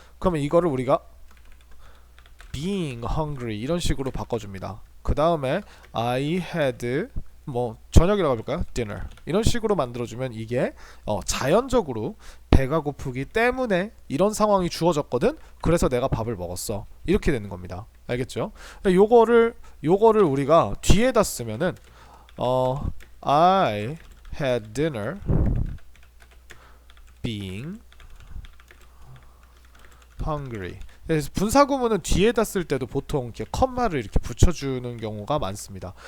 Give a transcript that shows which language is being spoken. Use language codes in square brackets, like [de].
[ko] 그러면 이거를 우리가 [en] being hungry [ko] 이런 식으로 바꿔줍니다. 그 다음에 [en] I had [ko] 뭐 저녁이라고 해볼까요? dinner 이런 식으로 만들어주면 이게 자연적으로 배가 고프기 때문에 이런 상황이 주어졌거든. 그래서 내가 밥을 먹었어. 이렇게 되는 겁니다. 알겠죠? 요거를 우리가 뒤에다 쓰면은 [en] I had dinner being hungry. [ko] 그래서 분사 구문은 뒤에다 쓸 때도 보통 이렇게 컴마를 이렇게 붙여주는 경우가 많습니다.